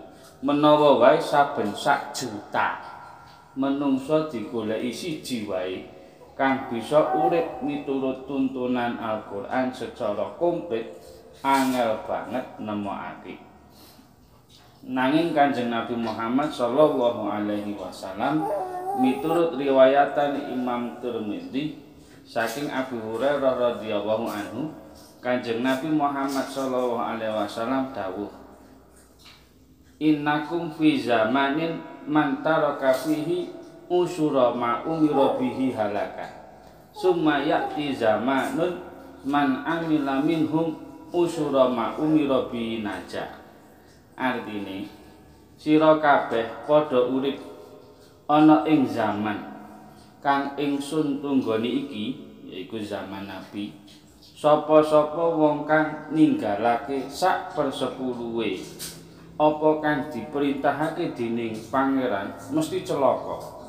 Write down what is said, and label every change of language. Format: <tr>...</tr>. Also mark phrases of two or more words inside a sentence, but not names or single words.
<jv>Menawa wae saben sak juta menungso digoleki siji wae kang bisa urip miturut tuntunan Al-Qur'an</jv> <id>secara komplit,</id> <jv>angel banget nemokake. Nanging Kanjeng Nabi Muhammad</jv> <ar>صلى الله عليه وسلم</ar> <jv>miturut riwayatan Imam Tirmidzi saking Abu Hurairah</jv> <ar>رضي الله عنه,</ar> <jv>Kanjeng Nabi Muhammad</jv> <ar>صلى الله عليه وسلم</ar> <jv>dawuh,</jv> <ar>إنكم في زمان من ترك فيه عشر ما أمر به هلك ثم يأتي زمان من عمل منهم عشر ما أمر به نجا.</ar> <jv>Artine sira kabeh padha urip ana ing zaman kang ingsun tunggoni iki, yaiku zaman Nabi. Sapa-sapa wong kang ninggalake sak persepuluhe apa kang diperintahake dening pangeran mesti celaka.</jv>